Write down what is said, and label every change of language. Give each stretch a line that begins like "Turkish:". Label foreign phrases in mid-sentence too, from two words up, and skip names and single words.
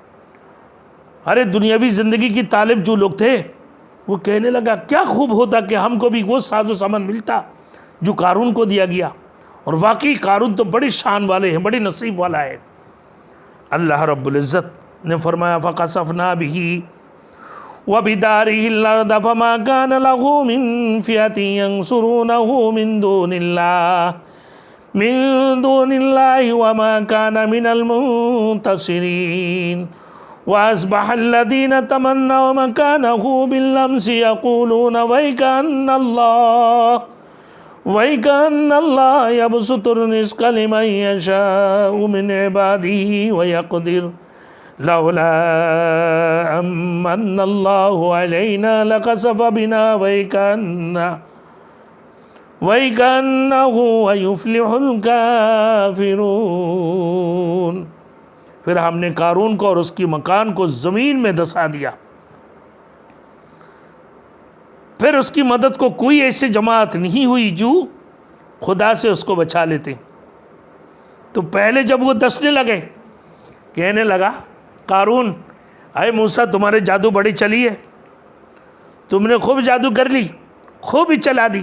Hindi: अरे दुनियावी ज़िंदगी की तालिब जो लोग थे वो कहने लगा क्या खूब होता कि हमको भी वो साजो सामान मिलता जो कारून को दिया गया। और वाकई कारून तो बड़ी शान वाले हैं, बड़ी नसीब वाला है। अल्लाह रब्बुल इज़्ज़त ने फरमाया
Arabic: فخسفنا به وبداره الأرض فما كان له من فئة ينصرونه من دون الله وما كان من المنتصرين وأصبح الذين تمنوا مكانه بالأمس يقولون ويكأن الله يبسط الرزق لمن يشاء من عباده ويقدر لولا أن من الله علينا لخسف بنا ويكأنه يفلح الكافرون.
Hindi: फिर हमने कारून को और उसकी मकान को ज़मीन में धंसा दिया। फिर उसकी मदद को कोई ऐसी जमात नहीं हुई जो खुदा से उसको बचा लेते। तो पहले जब वो दसने लगे, कहने लगा कारून, अरे मूसा तुम्हारे जादू बड़ी चली है, तुमने खूब जादू कर ली, खूब ही चला दी।